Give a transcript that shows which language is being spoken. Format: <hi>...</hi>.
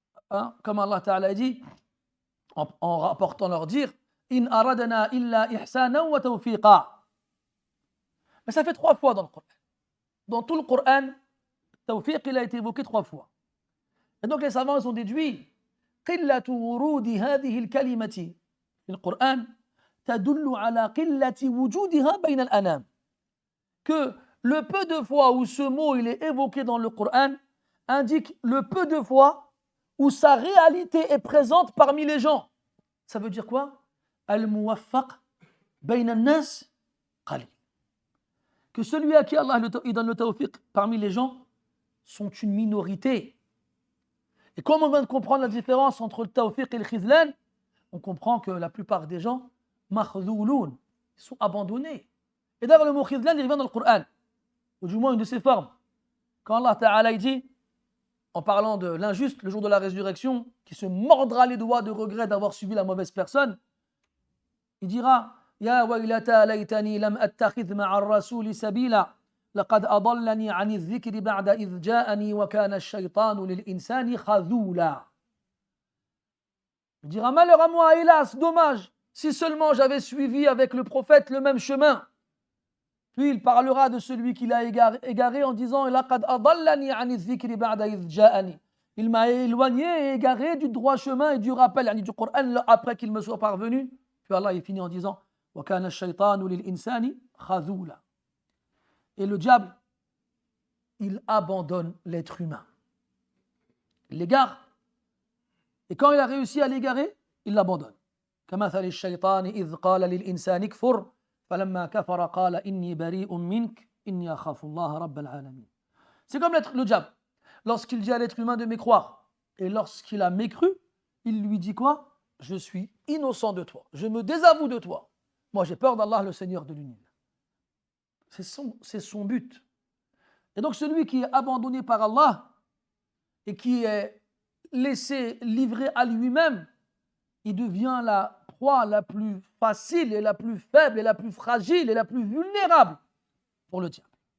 <fr>Hein? Comme Allah Ta'ala dit, en rapportant leur dire</fr> <ar>In aradana illa ihsana wa tawfiqa.</ar> <fr>Mais ça fait 3 fois dans le Coran. Dans tout le Coran, tawfiq, il a été évoqué 3 fois. Et donc les savants ils ont déduit</fr> <ar>قلة ورود هذه الكلمة في القرآن تدل على قلة وجودها بين الأنام.</ar> <fr>Que le peu de fois où ce mot il est évoqué dans le Coran indique le peu de fois où sa réalité est présente parmi les gens. Ça veut dire quoi?</fr> <ar>Al-muwaffaq bayna an-nas qalil.</ar> <fr>Que celui à qui Allah il donne le tawfiq parmi les gens sont une minorité. Et comme on vient de comprendre la différence entre le tawfiq et le khizlan, on comprend que la plupart des gens, makhdhouloun, sont abandonnés. Et d'ailleurs, le mot khizlan, il revient dans le Coran, ou du moins une de ses formes. Quand Allah Ta'ala dit, en parlant de l'injuste, le jour de la résurrection, qui se mordra les doigts de regret d'avoir suivi la mauvaise personne, il dira,</fr> <ar>Ya waylata laytani lam attakhidh ma'a ar-rasouli sabila. لقد أضلني عن الذكر بعد إذ جاءني وكان الشيطان للإنسان خذولا.</ar> <fr>Il dira malheur à moi, hélas, dommage, si seulement j'avais suivi avec le prophète le même chemin. Puis il parlera de celui qui l'a égaré en disant</fr> <ar>لقد أضلني عن الذكر بعد إذ جاءني.</ar> <fr>Il m'a éloigné et égaré du droit chemin et du rappel, du Coran après qu'il me soit parvenu. Puis Allah il finit en disant</fr> <ar>وكان الشيطان للإنسان خذولا.</ar> <fr>Et le diable, il abandonne l'être humain. Il l'égare. Et quand il a réussi à l'égarer, il l'abandonne.</fr> <ar>كمثل الشيطان إذ قال للإنسان اكفر فلما كفر قال إني بريء منك إني أخاف الله رب العالمين.</ar> <fr>C'est comme le diable. Lorsqu'il dit à l'être humain de mécroire, et lorsqu'il a mécru, il lui dit quoi? Je suis innocent de toi. Je me désavoue de toi. Moi, j'ai peur d'Allah, le Seigneur de l'univers. C'est son but. Et donc celui qui est abandonné par Allah et qui est laissé livrer à lui-même, il devient la proie la plus facile et la plus faible et la plus fragile et la plus vulnérable pour le diable.</fr>